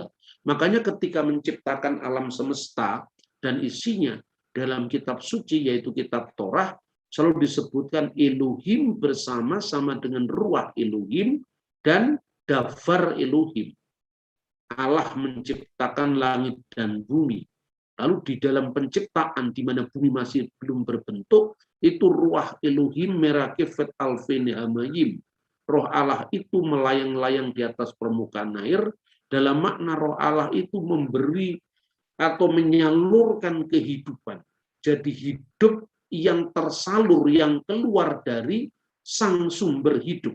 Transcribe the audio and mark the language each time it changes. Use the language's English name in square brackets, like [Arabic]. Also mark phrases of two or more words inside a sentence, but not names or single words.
[Indonesian] Makanya ketika menciptakan alam semesta dan isinya dalam kitab suci, yaitu kitab Torah, selalu disebutkan Elohim bersama-sama dengan [Hebrew] רוח אלוהים [Indonesian] dan [Hebrew] דבר אלוהים. [Indonesian] Allah menciptakan langit dan bumi. Lalu di dalam penciptaan, di mana bumi masih belum berbentuk, itu [Hebrew] רוח אלוהים מרחפת על פני המים. [Indonesian] Roh Allah itu melayang-layang di atas permukaan air. Dalam makna roh Allah itu memberi atau menyalurkan kehidupan. Jadi hidup yang tersalur, yang keluar dari sang sumber hidup.